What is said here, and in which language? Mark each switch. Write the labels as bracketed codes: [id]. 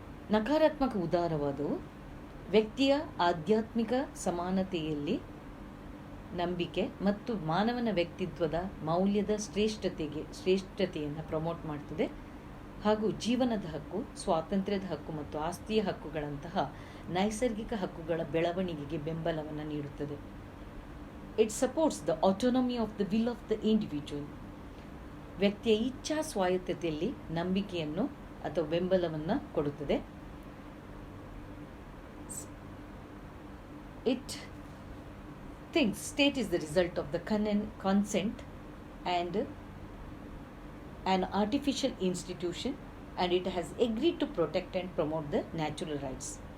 [kn] ನಕಾರಾತ್ಮಕ ಉದಾರವಾದವು ವ್ಯಕ್ತಿಯ ಆಧ್ಯಾತ್ಮಿಕ ಸಮಾನತೆಯಲ್ಲಿ ನಂಬಿಕೆ ಮತ್ತು ಮಾನವನ ವ್ಯಕ್ತಿತ್ವದ ಮೌಲ್ಯದ ಶ್ರೇಷ್ಠತೆಯನ್ನು ಪ್ರಮೋಟ್ ಮಾಡ್ತದೆ ಹಾಗೂ ಜೀವನದ ಹಕ್ಕು, ಸ್ವಾತಂತ್ರ್ಯದ ಹಕ್ಕು ಮತ್ತು ಆಸ್ತಿಯ ಹಕ್ಕುಗಳಂತಹ ನೈಸರ್ಗಿಕ ಹಕ್ಕುಗಳ ಬೆಳವಣಿಗೆಗೆ ಬೆಂಬಲವನ್ನು ನೀಡುತ್ತದೆ. [en] It supports the autonomy of the will of the individual. [kn] ವ್ಯಕ್ತಿಯ ಇಚ್ಛಾ ಸ್ವಾಯತ್ತತೆಯಲ್ಲಿ ನಂಬಿಕೆಯನ್ನು ಅಥವಾ ಬೆಂಬಲವನ್ನು ಕೊಡುತ್ತದೆ. [en] It thinks state is the result of the consent and an artificial institution, and it has agreed to protect and promote the natural rights.